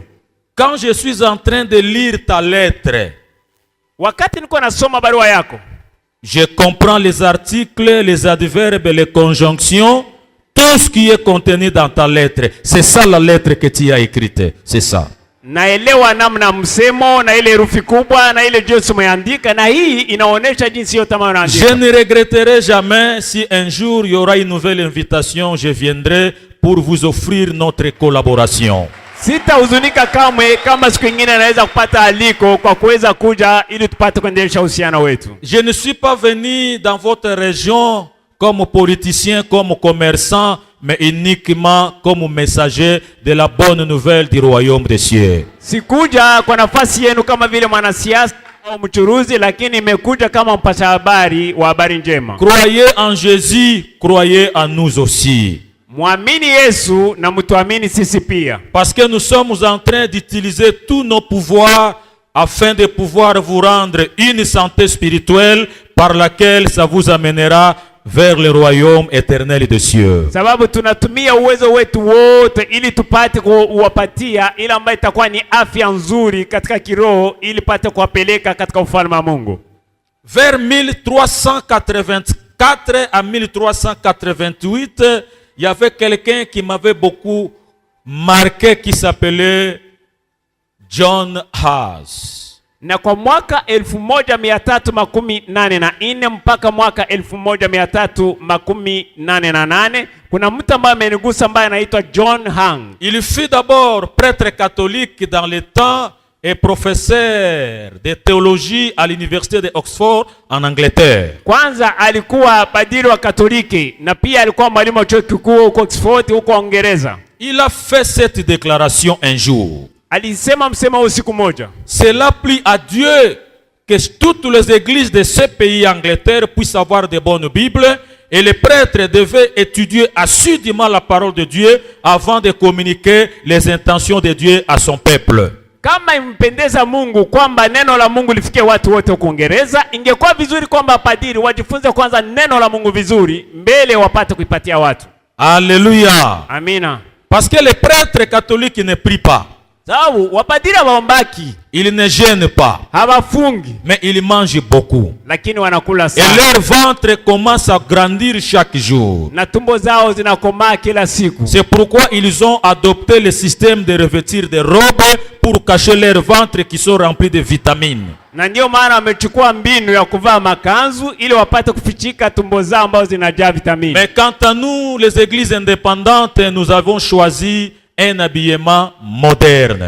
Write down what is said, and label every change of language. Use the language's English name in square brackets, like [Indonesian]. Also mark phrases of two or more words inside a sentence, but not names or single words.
[French] Quand je suis en train de lire ta lettre, [Swahili] wakati niko nasoma barua yako, [French] je comprends les articles, les adverbes, les conjonctions, tout ce qui est contenu dans ta lettre. C'est ça la lettre que tu as écrite, c'est ça. [Swahili] Naelewa namna msemo na ile herufi kubwa na ile jinsi umeandika, na hii inaonesha jinsi yote unaandika. [French] Je ne regretterai jamais si un jour il y aura une nouvelle invitation, je viendrai pour vous offrir notre collaboration. [Swahili] Sitahuzunika kamwe kama siku nyingine naweza kupata aliko kwa kuweza kuja ili tupate kuendelea uhusiano wetu. [French] Je ne suis pas venu dans votre région comme politicien, comme commerçant, mais uniquement comme messager de la bonne nouvelle du royaume des cieux. [Swahili] Sikuja kwa nafasi yenu kama vile mwanasiasa au mchuruzi, lakini nimekuja kama mpasha habari wa habari njema. [French] Croyez en Jésus, croyez en nous aussi. [Swahili] Muamini Yesu na mtuamini sisi pia. [French] Parce que nous sommes en train d'utiliser tous nos pouvoirs afin de pouvoir vous rendre une santé spirituelle par laquelle ça vous amènera vers le royaume éternel des cieux. [Swahili] Sababu tunatumia uwezo wetu wote ili tupate kuwapatia ile ambayo itakuwa ni afya nzuri katika kiroho ili pate kuwapeleka katika ufalme wa Mungu. [French] Vers 1384 à 1388, il y avait quelqu'un qui m'avait beaucoup marqué qui s'appelait John Hus. [Swahili] Na kwa mwaka 1384 mpaka mwaka 1388 kuna mtu ambaye amenigusa ambaye anaitwa John Hung. [French] Il fut d'abord prêtre catholique dans le temps et professeur de théologie à l'université de Oxford en Angleterre. [Swahili] Kwanza alikuwa padiri wa Katoliki na pia alikuwa mwalimu wa chuo kikuu huko Oxford huko Uingereza. [French] Il a fait cette déclaration un jour. [Swahili] Alisema msema usiku moja. [French] Cela plie à Dieu que toutes les églises de ce pays Angleterre puissent avoir de bonnes Bibles et les prêtres devaient étudier assidûment la parole de Dieu avant de communiquer les intentions de Dieu à son peuple. [Swahili] Kama impendeza Mungu kwamba neno la Mungu lifikie watu wote huko Uingereza, ingekuwa vizuri kwamba padiri wajifunze kwanza neno la Mungu vizuri mbele wapate kuipatia watu. [French] Alléluia. [Swahili] Amina. [French] Parce que les prêtres catholiques ne prient pas. [Swahili] Sababu wapadiri hawaombaki, [French] Ils ne gênent pas, [Swahili] hawafungi, [French] mais ils mangent beaucoup. [Swahili] lakini wanakula [French] Et [Swahili] sana. [French] leur ventre commence à grandir chaque jour. [Swahili] Na tumbo zao zinakomaa kila siku. [French] C'est pourquoi ils ont adopté le système de revêtir des robes pour cacher leurs ventres qui sont remplis de vitamines. [Swahili] Na ndio maana wamechukua mbinu ya kuvaa makanzu ili wapate kufichika tumbo zao ambazo zinajaa vitamini. [French] Mais quant à nous, les églises indépendantes, nous avons choisi un habillement moderne.